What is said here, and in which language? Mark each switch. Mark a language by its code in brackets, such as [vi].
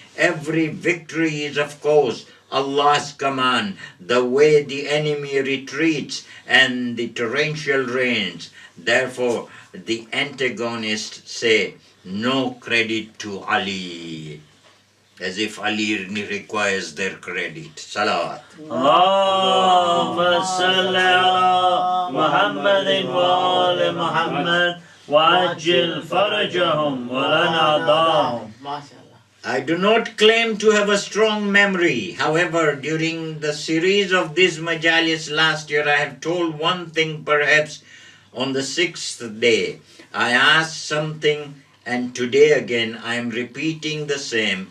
[en] Every victory is, of course, Allah's command. The way the enemy retreats and the torrential rains. Therefore, the antagonists say, no credit to Ali. As if Ali requires their credit. Salawat. [ar] اللهم صل على محمد وآل محمد وأجل فرجهم ولنا دارهم. [en] I do not claim to have a strong memory. However, during the series of these majalis last year, I have told one thing perhaps on the 6th day. I asked something, and today again I am repeating the same.